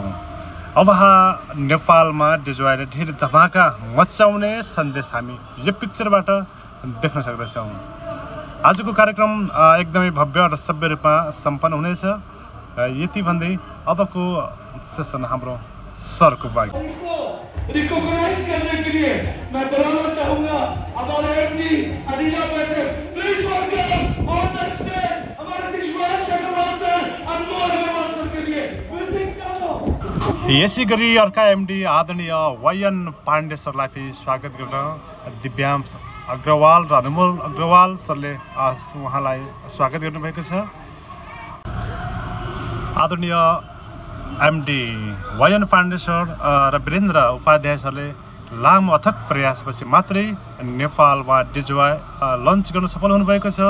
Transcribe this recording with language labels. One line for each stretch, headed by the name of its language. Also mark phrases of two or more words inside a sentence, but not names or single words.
Nepali: अब नेपालमा डिजवाईले धेरै धमाका मचाउने सन्देश हामी यो पिक्चरबाट देख्न सक्दछौँ। आजको कार्यक्रम एकदमै भव्य र सभ्य रूपमा सम्पन्न हुनेछ। यति भन्दै अबको सेसन हाम्रो सरको बाग
Hindi: रिकॉग्नाइज करने के लिए मैं बुलाना चाहूंगा हमारे एमडी अदिला बैठक।
English: please welcome on the stage
Hindi: हमारे दिशवार शर्मा सर, अनमोल अग्रवाल सर के लिए म्यूजिक चाहो।
Nepali: यसै गरी अर्का एमडी आदरणीय वायन पाण्डे सरलाई फेरि स्वागत गर्न दिव्यांश अग्रवाल र अनमोल अग्रवाल सरले उहाँलाई स्वागत गर्नुभएको छ। आदरणीय एमडी वायन पाण्डे सर र वीरेन्द्र उपाध्याय सरले लामो अथक प्रयासपछि मात्रै नेपालमा डिजवाई लन्च गर्न सफल हुनुभएको छ।